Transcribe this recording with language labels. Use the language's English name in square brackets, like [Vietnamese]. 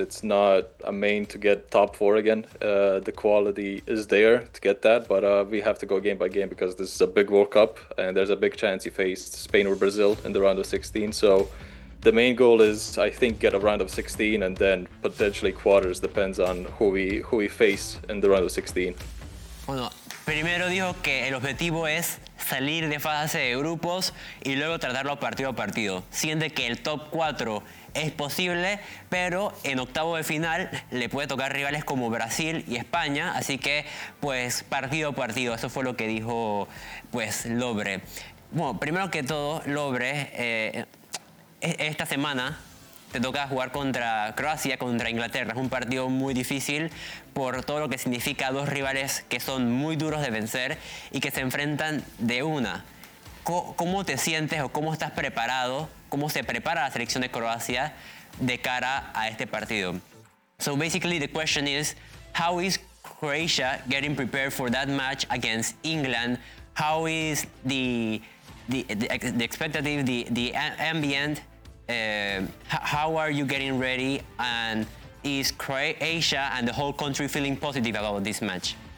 [English] It's not a main to get top four again. The quality is there to get that, but we have to go game by game because this is a big World Cup and there's a big chance you face Spain or Brazil in the round of 16. So the main goal is, I think, get a round of 16 and then potentially quarters, depends on who we face in the round of 16. [Spanish] Bueno, primero dijo que el objetivo es salir de fase de grupos y luego tratarlo partido a partido. Siente que el top 4 es posible, pero en octavo de final le puede tocar rivales como Brasil y España, así que pues partido a partido, eso fue lo que dijo pues Lovre. Bueno, primero que todo, Lovre, esta semana te toca jugar contra Croacia, contra Inglaterra. Es un partido muy difícil por todo lo que significa, dos rivales que son muy duros de vencer y que se enfrentan de una. ¿Cómo te sientes o cómo estás preparado? ¿Cómo se prepara la selección de Croacia de cara a este partido? [English] So basically the question is, how is Croatia getting prepared for that match against England? How is the expectative, the ambient? How are you getting ready, and is Croatia and the whole country feeling positive about this match?